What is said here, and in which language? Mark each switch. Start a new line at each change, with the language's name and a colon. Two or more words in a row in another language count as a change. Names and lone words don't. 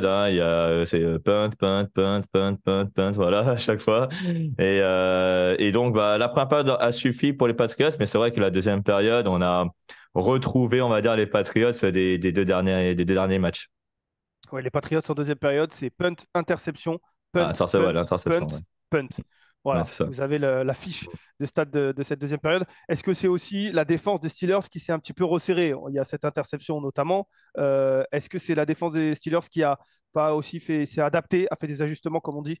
French: Il y a c'est punt, punt, punt, punt, punt, punt, voilà à chaque fois. Et donc bah, la première période a suffi pour les Patriots, mais c'est vrai que la deuxième période, on a retrouvé, on va dire, les Patriots des deux derniers matchs. Ouais, les Patriots en deuxième période, c'est punt, interception, punt, Ah, ça c'est punt, ouais, l'interception. punt, Ouais, punt. ouais Voilà, c'est ça. vous avez la fiche de stade de cette deuxième période. Est-ce que c'est aussi la défense des Steelers qui s'est un petit peu resserrée? Il y a cette interception notamment. Est-ce que c'est la défense des Steelers qui a pas aussi s'est adaptée, a fait des ajustements, comme on dit?